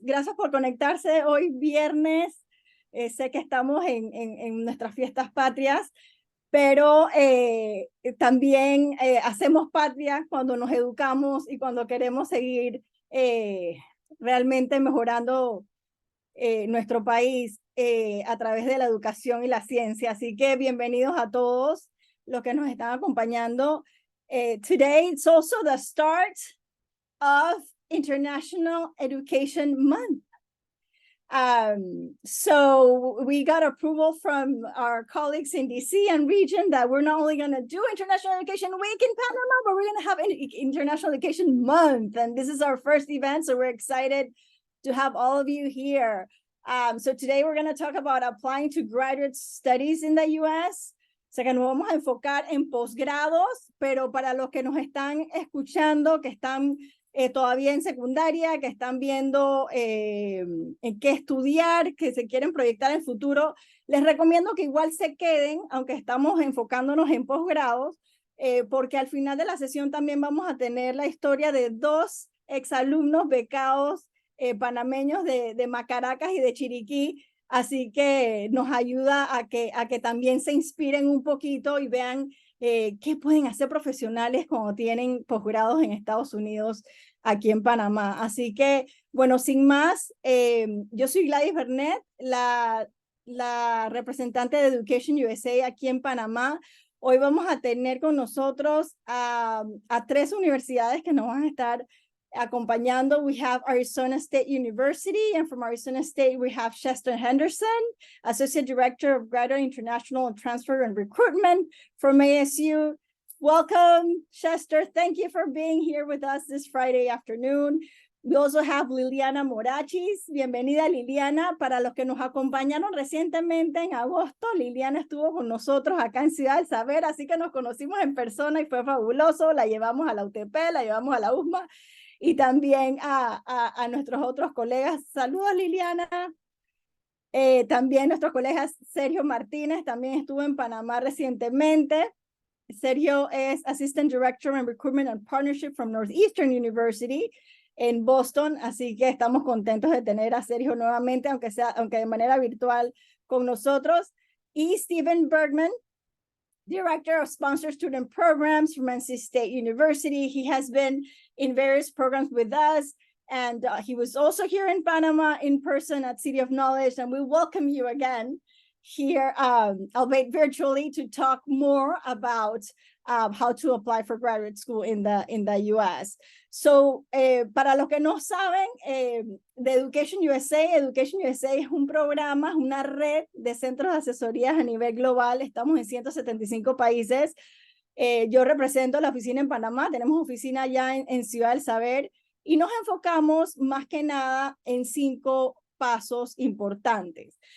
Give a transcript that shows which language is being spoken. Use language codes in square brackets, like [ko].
[es] Gracias por conectarse hoy viernes. Sé que estamos en nuestras fiestas patrias, pero también hacemos patria cuando nos educamos y cuando queremos seguir realmente mejorando nuestro país a través de la educación y la ciencia. Así que bienvenidos a todos los que nos están acompañando. [en] Today it's also the start of International Education Month. So we got approval from our colleagues in DC and region that we're not only going to do International Education Week in Panama, but we're going to have International Education Month. And this is our first event, so we're excited to have all of you here. So today we're going to talk about applying to graduate studies in the U.S. [es] O sea que nos vamos a enfocar en posgrados, pero para los que nos están escuchando, que están todavía en secundaria, que están viendo en qué estudiar, que se quieren proyectar en el futuro, les recomiendo que igual se queden, aunque estamos enfocándonos en posgrados, porque al final de la sesión también vamos a tener la historia de dos exalumnos becados panameños de Macaracas y de Chiriquí. Así que nos ayuda a que también se inspiren un poquito y vean qué pueden hacer profesionales cuando tienen posgrados en Estados Unidos, aquí en Panamá. Así que, bueno, sin más, yo soy Gladys Bernet, la representante de Education USA aquí en Panamá. Hoy vamos a tener con nosotros a tres universidades que nos van a estar acompañando. [en] We have Arizona State University, and from Arizona State, we have Chester Henderson, Associate Director of Graduate International and Transfer and Recruitment from ASU. Welcome, Chester. Thank you for being here with us this Friday afternoon. We also have Liliana Morachis. [es] Bienvenida, Liliana. Para los que nos acompañaron recientemente en agosto, Liliana estuvo con nosotros acá en Ciudad del Saber, así que nos conocimos en persona y fue fabuloso. La llevamos a la UTP, la llevamos a la USMA, y también a nuestros otros colegas. Saludos, Liliana. También nuestros colegas Sergio Martínez, también estuvo en Panamá recientemente. Sergio es Assistant Director in Recruitment and Partnership from Northeastern University en Boston, así que estamos contentos de tener a Sergio nuevamente, aunque de manera virtual con nosotros. [en] Y Steven Bergman, Director of Sponsored Student Programs from NC State University. He has been in various programs with us, and he was also here in Panama in person at City of Knowledge, and we welcome you again here, albeit virtually, to talk more about how to apply for graduate school in the U.S. [es] So, para los que no saben, de Education USA es un programa, una red de centros de asesorías a nivel global. Estamos en 175 países. Yo represento la oficina en Panamá, tenemos oficina ya en Ciudad del Saber, y nos enfocamos más que nada en 5 pasos importantes.